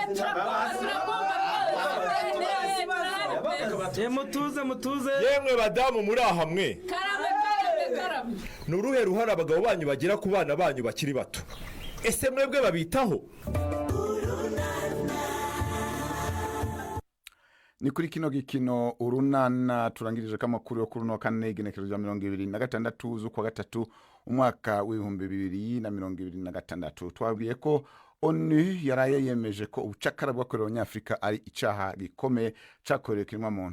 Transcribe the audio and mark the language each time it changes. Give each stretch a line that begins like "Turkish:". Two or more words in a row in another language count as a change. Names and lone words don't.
Kinyarwanda: Mutuze yemwe badamu muri aha mwe, ni uruhe ruhare abagabo banyu bagira ku bana banyu bakiri bato? Ese mwebwe babitaho?
Rundi: Ni kuri kino gikino urunana turangirije kamakuru yo kuri no kane igenekerezo rya 2026 z'ukwa gatatu umwaka w'ibihumbi 2026. Twabwiye ko ONU yaraye yemeje ko ubucakara bw'akorera abanyafrika ari icyaha gikomeye cyakorewe kiremwa muntu.